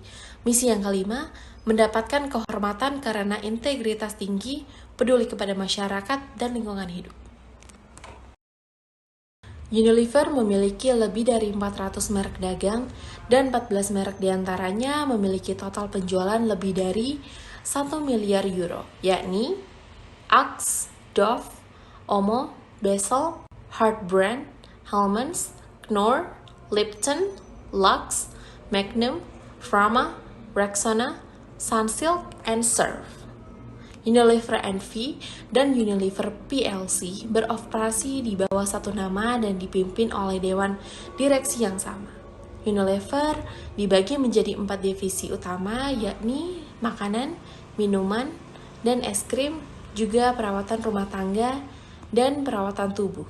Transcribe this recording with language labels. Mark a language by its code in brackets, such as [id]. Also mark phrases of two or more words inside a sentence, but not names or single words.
[id] Misi yang kelima, mendapatkan kehormatan karena integritas tinggi, peduli kepada masyarakat dan lingkungan hidup. Unilever memiliki lebih dari 400 merek dagang dan 14 merek diantaranya memiliki total penjualan lebih dari 1 miliar euro, yakni Axe, Dove, Omo, Basil, Heartbrand, Hellmann's, Knorr, Lipton, Lux, Magnum, Frama, Rexona, Sunsilk, and Surf. Unilever NV dan Unilever PLC beroperasi di bawah satu nama dan dipimpin oleh dewan direksi yang sama. Unilever dibagi menjadi 4 divisi utama, yakni makanan, minuman, dan es krim, juga perawatan rumah tangga dan perawatan tubuh.